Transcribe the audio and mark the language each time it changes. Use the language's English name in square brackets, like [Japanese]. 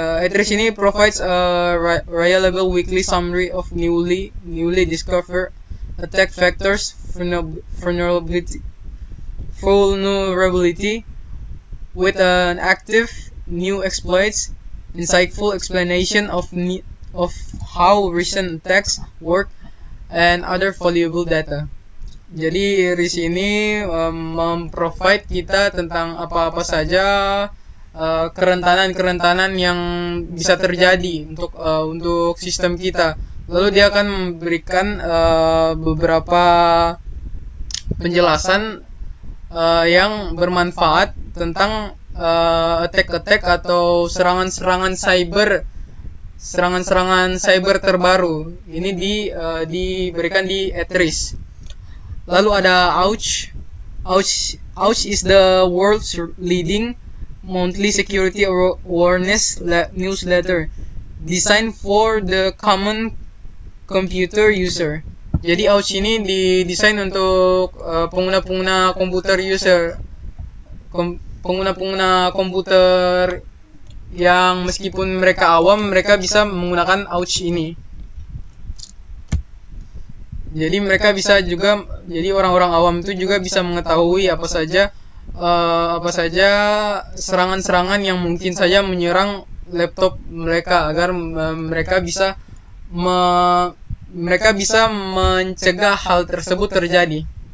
[English] Atris ini provides a reliable weekly summary of newly discovered attack vectors, vulnerability with an active new exploits, insightful explanation of how recent attacks work, and other valuable data. [Indonesian] Jadi di sini memprovide kita tentang apa-apa saja kerentanan yang bisa terjadi untuk sistem kita. Lalu dia akan memberikan beberapa penjelasan yang bermanfaat tentang attack atau serangan cyber terbaru. Ini diberikan di Atris. Lalu ada Ouch. [English] Ouch is the world's leading monthly security awareness newsletter designed for the common computer user. [Indonesian] Jadi Ouch ini didesain untuk pengguna-pengguna komputer user, pengguna-pengguna komputer yang meskipun mereka awam, mereka bisa menggunakan Ouch ini. Jadi mereka bisa juga, jadi orang-orang awam itu juga bisa mengetahui apa saja serangan-serangan yang mungkin saja menyerang laptop mereka, agar mereka bisa mencegah hal tersebut terjadi.